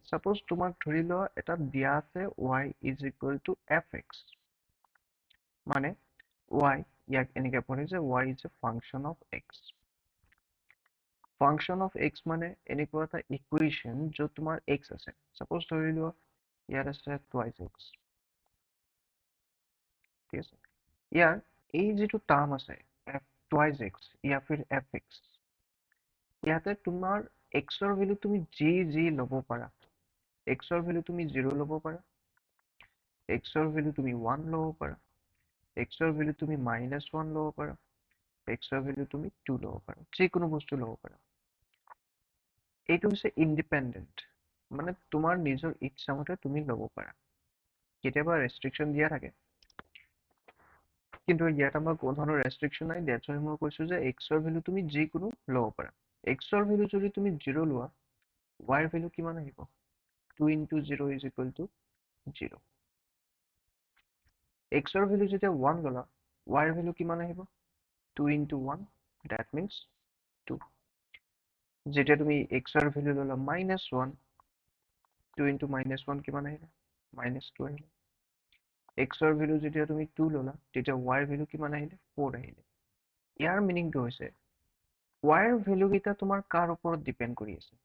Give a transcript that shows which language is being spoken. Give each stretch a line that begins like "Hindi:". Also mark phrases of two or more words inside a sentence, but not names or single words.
Assamese: ছাপ'জ তোমাক ধৰি লোৱা এটা দিয়া আছে y
English: is equal to
Assamese: fx, মানে y ইয়াক এনেকে পঢ়ে যে y
English: is a function of x. function of x
Assamese: মানে এনেকুৱা এটা ইকুৱেশ্যন য'ত তোমাৰ x আছে। ছাপ'জ ধৰি লোৱা ইয়াত আছে
English: twice x.
Assamese: ঠিক আছে, ইয়াৰ এই যিটো টাৰ্ম আছে
English: twice x
Hindi: या फिर
Assamese: fx, ইয়াতে তোমাৰ x ৰ ভেলু তুমি যি ল'ব পাৰা। x ৰ ভেলু তুমি 0 ল'ব পাৰা, x ৰ ভেলু তুমি 1 ল'ব পাৰা, x ৰ ভেলু তুমি -1 ল'ব পাৰা, x ৰ ভেলু তুমি 2 ল'ব পাৰা, যিকোনো বস্তু ল'ব পাৰা। এইটো হৈছে ইণ্ডিপেণ্ডেণ্ট, মানে তোমাৰ নিজৰ ইচ্ছামতে তুমি ল'ব পাৰা। কেতিয়াবা ৰেষ্ট্ৰিকশ্যন দিয়া থাকে, কিন্তু ইয়াত আমাৰ কোনো ধৰণৰ ৰেষ্ট্ৰিকশ্যন নাই।
English: that's why
Assamese: মই কৈছো যে x ৰ ভেলু তুমি যিকোনো ল'ব পাৰা। x ৰ ভেলু যদি তুমি 0 লোৱা, y ৰ ভেলু কিমান আহিব?
English: 2 into 0 is equal to 0.
Assamese: x ৰ ভেলু যেতিয়া 1 ল'লা, y ৰ ভেলু কিমান আহিব?
English: 2 into 1, that means 2.
Assamese: যেতিয়া তুমি x ৰ ভেলু ল'লা -1, 2 into -1 কিমান আহিলে? -2 আহিলে। x ৰ ভেলু যেতিয়া তুমি 2 ল'লা, তেতিয়া y ৰ ভেলু কিমান আহিলে? 4 আহিলে। ইয়াৰ মিনিংটো হৈছে y ৰ ভেলু কেইটা তোমাৰ কাৰ ওপৰত ডিপেণ্ড কৰি আছে?